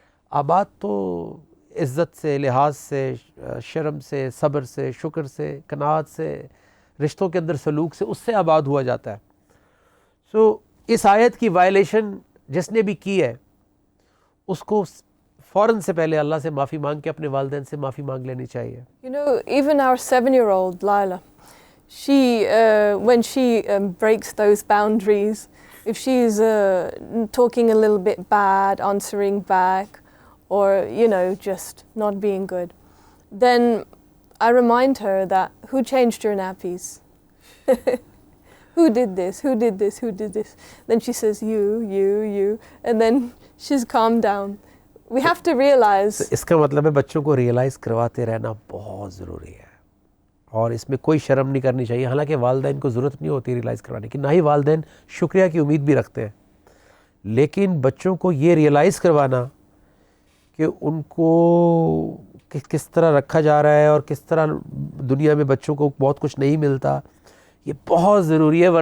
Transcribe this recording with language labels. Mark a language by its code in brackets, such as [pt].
[ur] آباد تو عزت سے، لحاظ سے، شرم سے، صبر سے، شکر سے، قناعت سے، رشتوں کے اندر سلوک سے، اس سے آباد ہوا جاتا ہے. سو اس آیت کی وائلیشن جس نے بھی کی ہے اس کو فوراً سے پہلے اللہ سے معافی مانگ کے اپنے والدین سے معافی مانگ لینی چاہیے. [en] You know, even our 7-year-old Lila, she, when she breaks those boundaries, if she's talking a little bit bad, answering back, or, you know, just not being good, then I remind her that who changed your nappies? Who did this? Who did this? Who did this? Then she says, you, and then she's calmed down. We have to realize. [ur] اس کا مطلب ہے بچوں کو realise کرواتے رہنا بہت ضروری ہے، اور اس میں کوئی شرم نہیں کرنی چاہیے. حالانکہ والدین کو ضرورت نہیں ہوتی ریئلائز کروانے کی، نہ ہی والدین شکریہ کی امید بھی رکھتے ہیں، لیکن بچوں کو یہ ریئلائز کروانا کہ ان کو کس طرح رکھا جا رہا ہے اور کس طرح دنیا میں بچوں کو بہت کچھ نہیں ملتا، یہ بہت ضروری ہے.